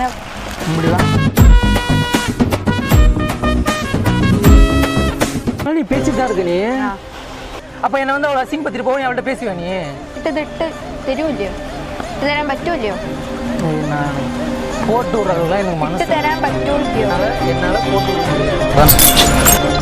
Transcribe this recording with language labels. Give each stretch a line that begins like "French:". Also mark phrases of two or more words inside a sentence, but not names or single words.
Tamil: முடியலாம். நீ பேசிட்டு தான் இருக்க நீ. அப்போ என்னை வந்து அவளை அசிங்கப்படுத்திட்டு போக அவள்கிட்ட பேசுவா நீ?
Malayalam: ഇട്ട് തരൂല്ലയോ? ഇട്ട് തരാൻ പറ്റൂല്ലയോ?
Tamil: நான் போட்டு விட்றதுலாம் எனக்கு
Malayalam: ഇട്ട്
Tamil: மனசு
Malayalam: തരാൻ പറ്റൂല്ലയോ?
Tamil: என்னால் போட்டு விட முடியாது.